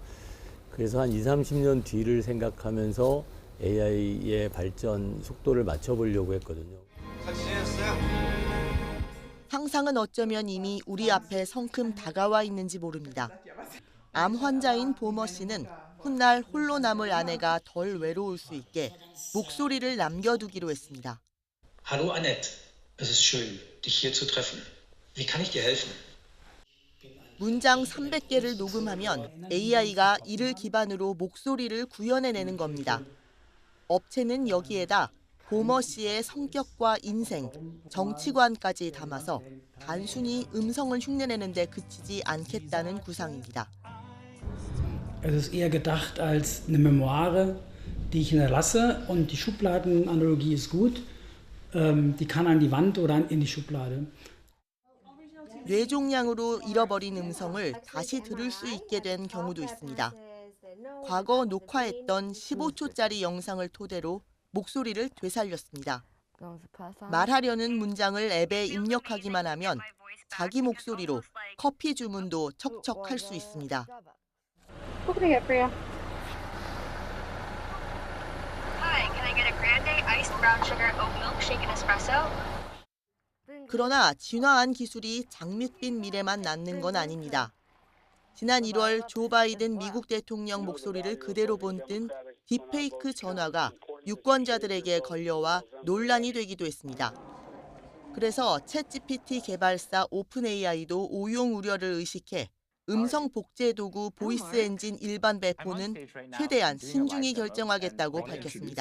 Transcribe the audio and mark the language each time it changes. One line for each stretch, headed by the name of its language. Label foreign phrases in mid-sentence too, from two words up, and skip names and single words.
Korean: 그래서 한 20, 30년 뒤를 생각하면서 AI의 발전 속도를 맞춰보려고 했거든요. 잘 지내셨어요? 상상은 어쩌면 이미 우리 앞에 성큼 다가와 있는지 모릅니다. 암 환자인 보머 씨는 훗날 홀로 남을 아내가 덜 외로울 수 있게 목소리를 남겨두기로 했습니다.
German: Hallo Annette, es ist schön, dich hier zu treffen. Wie kann ich dir helfen?
Korean: 문장 300개를 녹음하면 AI가 이를 기반으로 목소리를 구현해내는 겁니다. 업체는 여기에다 보머 씨의 성격과 인생, 정치관까지 담아서 단순히 음성을 흉내내는 데 그치지 않겠다는 구상입니다.
German: Es ist eher gedacht als eine Memoire, die ich hinterlasse und die Schubladenanalogie ist gut. Die kann an die Wand oder in die Schublade.
Korean: 뇌종양으로 잃어버린 음성을 다시 들을 수 있게 된 경우도 있습니다. 과거 녹화했던 15초짜리 영상을 토대로 목소리를 되살렸습니다. 말하려는 문장을 앱에 입력하기만 하면 자기 목소리로 커피 주문도 척척 할 수 있습니다.
English: What can I get for you? Hi, can I get a grande iced brown sugar oat milk shaken espresso?
Korean: 그러나 진화한 기술이 장밋빛 미래만 낳는 건 아닙니다. 지난 1월 조 바이든 미국 대통령 목소리를 그대로 본뜬 딥페이크 전화가 유권자들에게 걸려와 논란이 되기도 했습니다. 그래서 챗GPT 개발사 오픈AI도 오용 우려를 의식해 음성 복제 도구 보이스 엔진 일반 배포는 최대한 신중히 결정하겠다고 밝혔습니다.